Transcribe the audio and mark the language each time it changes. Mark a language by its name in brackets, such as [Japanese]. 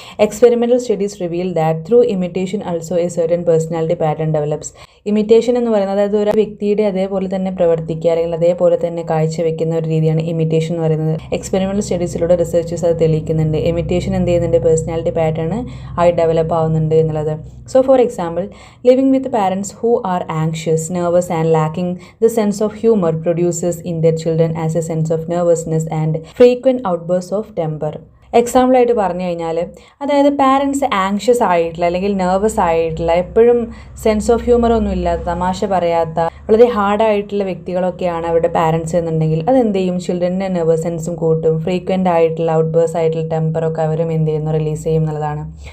[English] Experimental studies reveal that through imitation also a certain personality pattern develops. [Malayalam] Imitation എന്ന് പറയുന്നത് അതായത് ഒരു വ്യക്തിയുടെ അതേപോലെ തന്നെ പ്രവർത്തിക്കുക അല്ലെങ്കിൽ അതേപോലെ തന്നെ കാഴ്ചവെക്കുന്ന ഒരു രീതിയാണ് ഇമിറ്റേഷൻ എന്ന് പറയുന്നത്. എക്സ്പെരിമെൻ്റൽ സ്റ്റഡീസിലൂടെ റിസർച്ചേഴ്സ് അത് തെളിയിക്കുന്നുണ്ട്. ഇമിറ്റേഷൻ എന്ത് ചെയ്യുന്നുണ്ട്, പേഴ്സണാലിറ്റി പാറ്റേൺ ആയി ഡെവലപ്പ് ആവുന്നുണ്ട് എന്നുള്ളത്. [English] So for example, living with parents who are anxious, nervous and lacking the sense of humor produces in their children as a sense of nervousness and frequent outbursts of temper. [Malayalam] എക്സാമ്പിളായിട്ട് പറഞ്ഞു കഴിഞ്ഞാൽ, അതായത് parents anxious ആയിട്ടുള്ള അല്ലെങ്കിൽ nervous ആയിട്ടുള്ള, എപ്പോഴും sense of humour ഒന്നും ഇല്ലാത്ത, തമാശ പറയാത്ത, വളരെ ഹാർഡായിട്ടുള്ള വ്യക്തികളൊക്കെയാണ് അവരുടെ പാരൻസ് എന്നുണ്ടെങ്കിൽ അതെന്ത് ചെയ്യും, ചിൽഡ്രൻ്റെ നെർവസൻസും കൂട്ടും. ഫ്രീക്വൻ്റ് ആയിട്ടുള്ള ഔട്ട്ബേഴ്സ് ആയിട്ടുള്ള ടെമ്പറൊക്കെ അവരും എന്ത് ചെയ്യുന്നു, റിലീസ് ചെയ്യും എന്നുള്ളതാണ്.